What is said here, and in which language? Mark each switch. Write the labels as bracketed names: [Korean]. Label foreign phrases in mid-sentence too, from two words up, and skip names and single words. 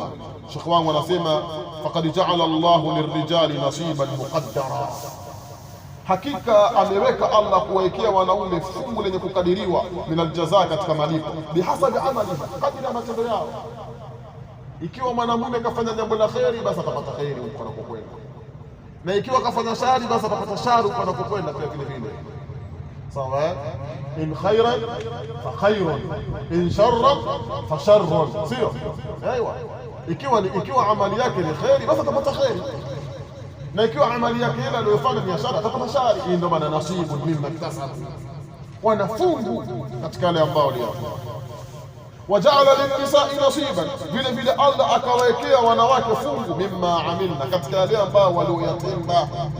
[Swahili] Sheikh wangu anasema [Arabic] فقد جعل الله للرجال نصيبا مقدرا, [Swahili] hakika ameweka Allah kuwekea wanaume fungu lenye kukadiriwa, [Arabic] من الجزاء, [Swahili] katika malipo, [Arabic] بحسب أعمال, [Swahili] kadiri ya matendo yao. Ikiwa mwanamume kafanya jambo la kheri, basi atapata kheri huko anakokwenda, na ikiwa kafanya shari, basi atapata shari huko anakokwenda pia vile vile. Sawa. [Arabic] إن خيرا فخير، إن شرا فشر, [Swahili] sio? Aiwa, ikiwa amali yake ni kheri, basi atapata kheri, na ikiwa amali yake ile aliyofanya ni shari, atapata shari. Hii ndio maana [Arabic] نصيب مما اكتسبوا, [Swahili] wanafungu katika yale ambao waliyofanya. [Arabic] وجعل للنساء نصيبا, [Swahili] vile vile Allah akawekea wanawake fungu, [Arabic] مما عملن, [Swahili] katika yale ambao walioyatenda.